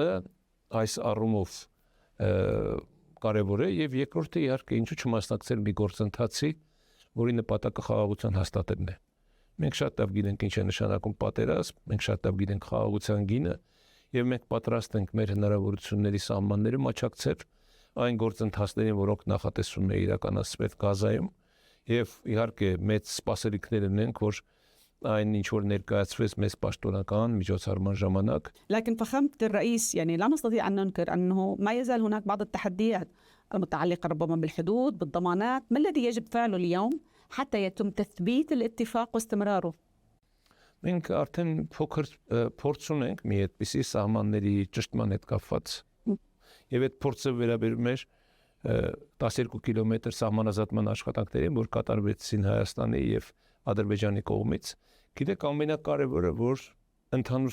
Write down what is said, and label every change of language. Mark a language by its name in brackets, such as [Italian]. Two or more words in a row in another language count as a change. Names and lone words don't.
[Armenian] այս առումով կարեւոր է եւ երկրորդը իհարկե ինչու չմասնակցել մի գործընթացի, որի նպատակը խաղաղության հաստատելն է։ Մենք շատ լավ գիտենք ինչ է նշանակում պատերազմ, մենք շատ լավ գիտենք խաղաղության գինը եւ մենք պատրաստ ենք մեր հնարավորությունների սահմանները մաչակցել այն գործընթացներին, որոնք նախատեսվում է իրականացվել Գազայում եւ իհարկե մեծ սպասելիքներ ունենք, որ այն ինչ որ ներկայացվեց մեծ պաշտոնական միջոցառման ժամանակ. [Arabic] لكن فخامة الرئيس يعني لا نستطيع أن ننكر أنه ما يزال هناك بعض التحديات المتعلقة ربما بالحدود، بالضمانات. ما الذي يجب فعله اليوم حتى يتم تثبيت الاتفاق واستمراره؟ [Armenian] Մենք արդեն փոքր փորձ ունենք մի այդպիսի սահմանների ճշտման հետ կապված եւ այդ փորձը վերաբերում էր 12 կիլոմետր սահմանազատման աշխատանքներին, որ կատարվեցին Հայաստանի եւ Ադրբեջանի կողմից։ Գիտեք, ամենակարևորը, որ ընդհանուր